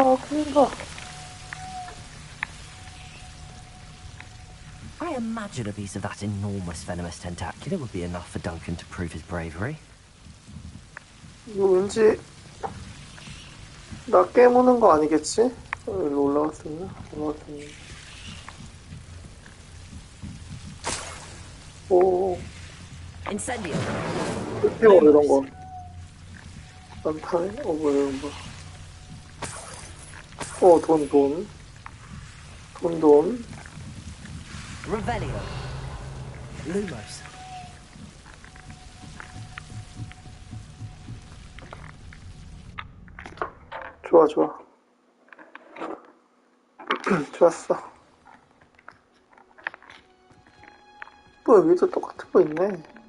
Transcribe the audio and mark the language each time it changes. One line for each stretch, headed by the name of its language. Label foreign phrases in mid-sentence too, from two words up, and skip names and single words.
English: I imagine a piece of that enormous venomous tentacular would be enough for Duncan to prove his bravery.
Korean: 이거 왠지 나 깨무는 거 아니겠지? 일로 올라갔었나? 오. Incendio! 태워 이런 거. 안 타네? 뭐야 이런 거. 돈. Revelio! Lumos! 좋아. 좋았어. 또 여기도 똑같은 거 있네.